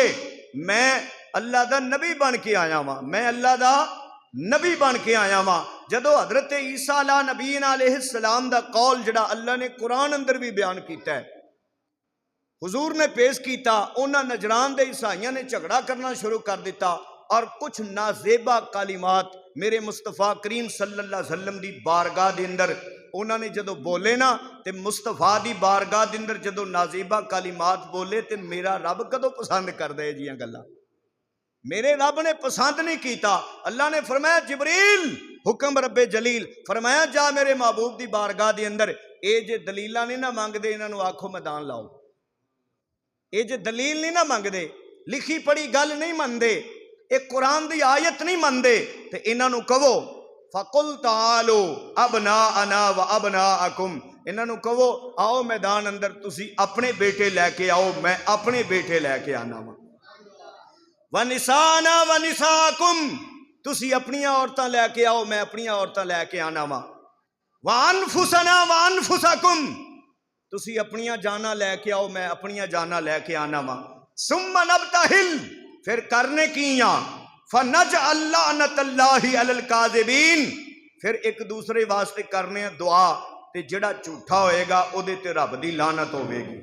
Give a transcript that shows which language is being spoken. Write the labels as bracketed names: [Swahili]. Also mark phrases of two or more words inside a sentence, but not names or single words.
[Punjabi] میں اللہ دا نبی بن کے آیا واں، میں اللہ دا نبی بن کے آیا واں. جدوں حضرت عیسیٰ [Arabic] على نبينا عليه السلام [Punjabi] دا قول جیہڑا اللہ نے قرآن اندر بھی بیان کیتا ہے، حضور نے پیش کیتا، انہاں نے نجران دے عیسائیاں نے جھگڑا کرنا شروع کر دتا اور کجھ ناز یبا کلمات میرے مصطفیٰ کریم [Arabic] صلى الله عليه وسلم [Punjabi] دی بارگاہ دے اندر انہاں نے جدوں بولے نا، تو مصطفیٰ دی بارگاہ دے اندر جدوں ناز یبا کلمات بولے تو میرا رب کدوں پسند کردا ہے جیہاں گلاں. میرے رب نے پسند نہیں کیتا۔ اللہ نے فرمایا جبریل حکم ربِ جلیل فرمایا جا میرے محبوب کی بارگاہ کے اندر یہ جے دلیل نہیں نا منگتے انہوں آکھو میدان لاؤ. یہ جے دلیل نہیں نا منگتے لکھی پڑھی گل نہیں منتے ایک قرآن کی آیت نہیں منتے تو انہوں کہو [Arabic] فقل تعالوا أبناءنا وأبناءكم [Punjabi] انہوں کہو آؤ میدان اندر تسی اپنے بیٹے لے کے آؤ میں اپنے بیٹے لے کے آنا واں [Arabic] ونساءنا ونساءكم [Punjabi] تسی اپنیاں عورتاں لے کے آؤ میں اپنیاں عورتاں لے کے آنا واں [Arabic] وأنفسنا وأنفسكم [Punjabi] تسی اپنیاں جاناں لے کے آؤ میں اپنیاں جاناں لے کے آنا واں [Arabic] ثم نبتهل [Punjabi] فیر کرنے کیہ [Arabic] فنجعل الله على الكاذبين [Punjabi] فیر اک دوسرے واسطے کرنی دعا تے جیہڑا جھوٹا ہووے گا اوہدے تے رب دی لعنت ہووے گی.